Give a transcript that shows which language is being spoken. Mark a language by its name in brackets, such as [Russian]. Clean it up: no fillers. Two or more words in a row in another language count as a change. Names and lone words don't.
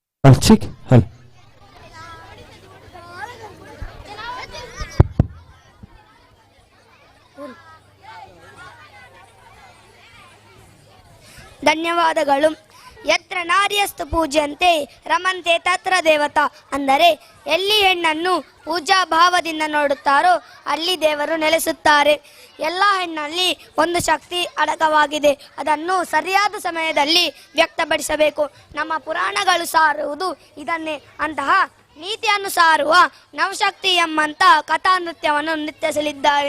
[Kannada] ಹಲ್ ಚಿಕ್ ಹಲ್. ಧನ್ಯವಾದಗಳು. [Sanskrit] ಯತ್ರ ನಾರ್ಯಸ್ತು ಪೂಜ್ಯಂತೆ ರಮಂತೆ ತತ್ರ ದೇವತಾ, [Kannada] ಅಂದರೆ ಎಲ್ಲಿ ಹೆಣ್ಣನ್ನು ಪೂಜಾ ಭಾವದಿಂದ ನೋಡುತ್ತಾರೋ ಅಲ್ಲಿ ದೇವರು ನೆಲೆಸುತ್ತಾರೆ. ಎಲ್ಲ ಹೆಣ್ಣಲ್ಲಿ ಒಂದು ಶಕ್ತಿ ಅಡಕವಾಗಿದೆ, ಅದನ್ನು ಸರಿಯಾದ ಸಮಯದಲ್ಲಿ ವ್ಯಕ್ತಪಡಿಸಬೇಕು. ನಮ್ಮ ಪುರಾಣಗಳು ಸಾರುವುದು ಇದನ್ನೇ. ಅಂತಹ ನೀತಿಯನ್ನು ಸಾರುವ ನವಶಕ್ತಿ ಎಂಬಂತ ಕಥಾ ನೃತ್ಯವನ್ನು ನೃತ್ಯಿಸಲಿದ್ದಾರೆ.